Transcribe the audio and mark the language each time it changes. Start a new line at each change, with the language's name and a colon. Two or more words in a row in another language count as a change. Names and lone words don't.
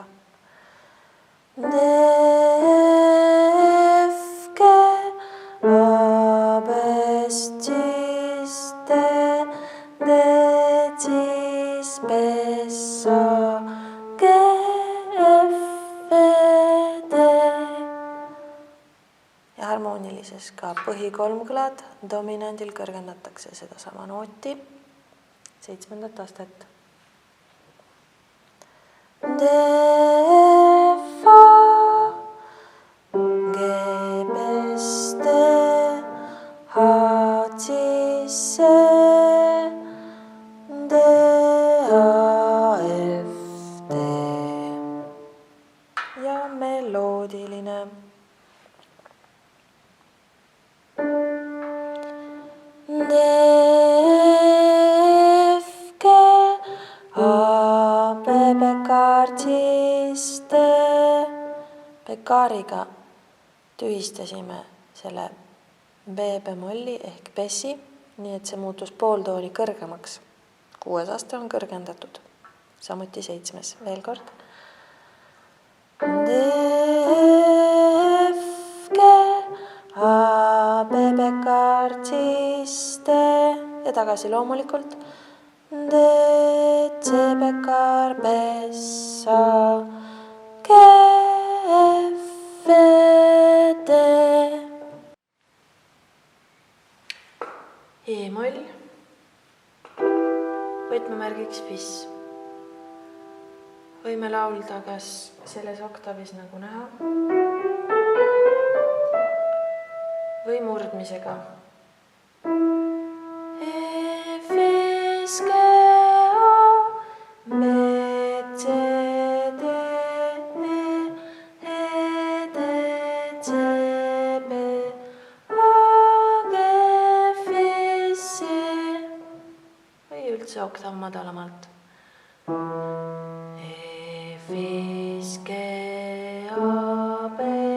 Estonian: D, F, G, A, B, C, D, D, C, B, A, G, F, D. Ja harmoonilises ka põhikolmkõlad dominandil kõrgendatakse sedasama nooti 7. astet. D, F, A, G, B, D, H, C, C, D, A, F, D. Ja meloodiline. D, F, G, A, B, bekar, cis, D. Bekaariga tühistasime selle B-bemolli ehk bessi, nii et see muutus pooltooni kõrgemaks. 6. aste on kõrgendatud, samuti 7. Veel kord. D, F, G, A, B, bekar, cis, D ja tagasi loomulikult. D, C, bekar, bess, A, G, F, D. E-moll, võtmemärgiks fis. Võime laulda kas selles oktavis nagu näha või murdmisega. F, S, G, A, B, C, D, E, D, C, B, A, G, F, S, või üldse oktav madalamalt. F, S, G, A, B,